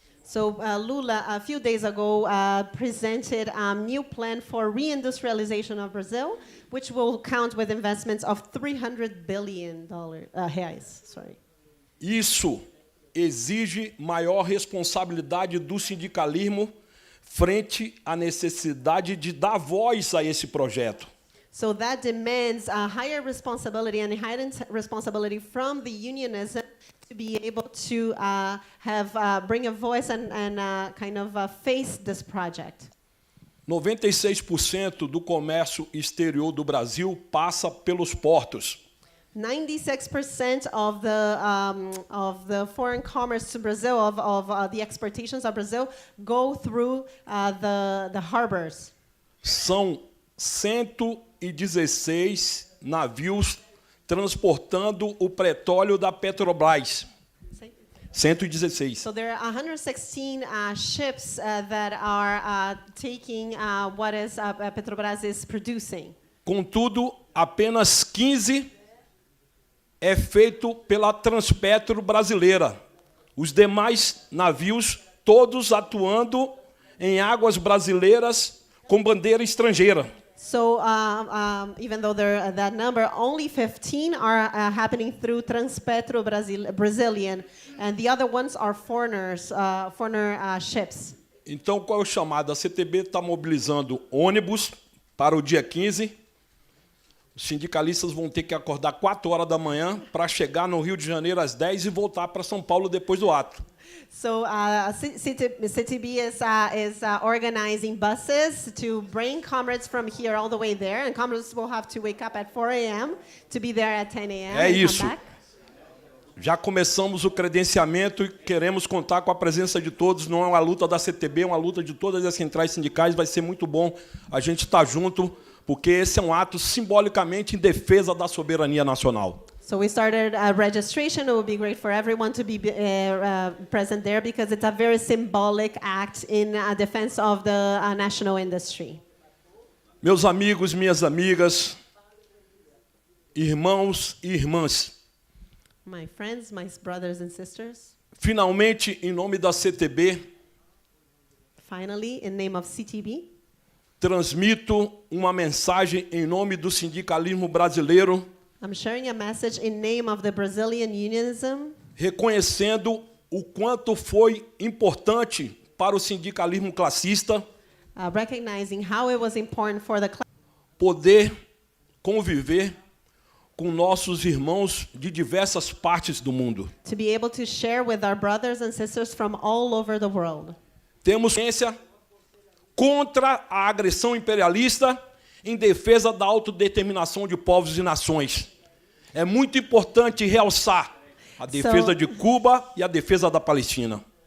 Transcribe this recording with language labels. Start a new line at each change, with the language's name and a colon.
English: So Lula, a few days ago, presented a new plan for reindustrialization of Brazil, which will count with investments of $300 billion. Reais, sorry.
Portuguese: Isso exige maior responsabilidade do sindicalismo frente à necessidade de dar voz a esse projeto.
English: So that demands a higher responsibility and a heightened responsibility from the unionism to be able to bring a voice and kind of face this project.
Portuguese: 96% do comércio exterior do Brasil passa pelos portos.
English: 96% of the foreign commerce to Brazil, of the exportations of Brazil, go through the harbors.
Portuguese: São 116 navios transportando o petróleo da Petrobras. 116.
English: So there are 116 ships that are taking what is Petrobras is producing.
Portuguese: Contudo, apenas 15 é feito pela Transpetro brasileira. Os demais navios, todos atuando em águas brasileiras com bandeira estrangeira.
English: So even though there that number, only 15 are happening through Transpetro Brazilian, and the other ones are foreigner ships.
Portuguese: Então, qual é o chamado? A CTB está mobilizando ônibus para o dia 15. Os sindicalistas vão ter que acordar 4 horas da manhã para chegar no Rio de Janeiro às 10 e voltar para São Paulo depois do ato.
English: So CTB is organizing buses to bring comrades from here all the way there, and comrades will have to wake up at 4 a.m. to be there at 10 a.m.
Portuguese: É isso. Já começamos o credenciamento e queremos contar com a presença de todos. Não é uma luta da CTB, é uma luta de todas as centrais sindicais. Vai ser muito bom a gente estar junto, porque esse é um ato simbolicamente em defesa da soberania nacional.
English: So we started a registration. It would be great for everyone to be present there because it's a very symbolic act in defense of the national industry.
Portuguese: Meus amigos, minhas amigas, irmãos e irmãs.
English: My friends, my brothers and sisters.
Portuguese: Finalmente, em nome da CTB,
English: finally, in name of CTB,
Portuguese: transmito uma mensagem em nome do sindicalismo brasileiro.
English: I'm sharing a message in name of the Brazilian unionism.
Portuguese: Reconhecendo o quanto foi importante para o sindicalismo classista.
English: Recognizing how it was important for the
Portuguese: poder conviver com nossos irmãos de diversas partes do mundo.
English: To be able to share with our brothers and sisters from all over the world.
Portuguese: Temos ciência contra a agressão imperialista em defesa da autodeterminação de povos e nações. É muito importante realçar a defesa de Cuba e a defesa da Palestina.